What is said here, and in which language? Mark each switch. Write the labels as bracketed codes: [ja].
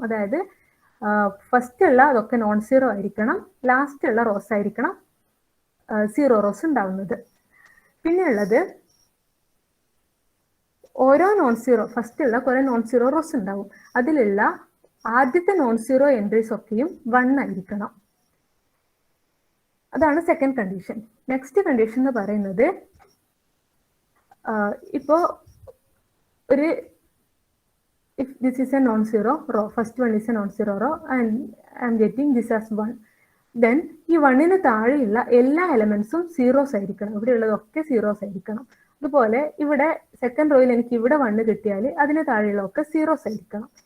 [ml] അതായത് ഫസ്റ്റ് ഉള്ള അതൊക്കെ നോൺ സീറോ ആയിരിക്കണം, ലാസ്റ്റ് ഉള്ള റോസ് ആയിരിക്കണം സീറോ റോസ് ഉണ്ടാവുന്നത്. പിന്നെ ഉള്ളത് ഓരോ നോൺ സീറോ, ഫസ്റ്റ് ഉള്ള കുറെ നോൺ സീറോ റോസ് ഉണ്ടാവും. അതിലുള്ള ആദ്യത്തെ നോൺ സീറോ എൻട്രീസ് ഒക്കെയും 1 ആയിരിക്കണം. അതാണ് സെക്കൻഡ് കണ്ടീഷൻ. നെക്സ്റ്റ് കണ്ടീഷൻ എന്ന് പറയുന്നത് ഇപ്പോ ഒരു [en] if this is a non-zero row, first one is a non-zero row and I am getting this as 1, then [ml] ഈ 1ന് താഴെയുള്ള എല്ലാ എലമെന്റ്സും സീറോസ് ആയിരിക്കണം. ഇവിടെ ഉള്ളതൊക്കെ സീറോസ് ആയിരിക്കണം. അതുപോലെ ഇവിടെ സെക്കൻഡ് റോയിൽ എനിക്ക് ഇവിടെ 1 കിട്ടിയാൽ അതിന് താഴെയുള്ളതൊക്കെ സീറോസ് ആയിരിക്കണം.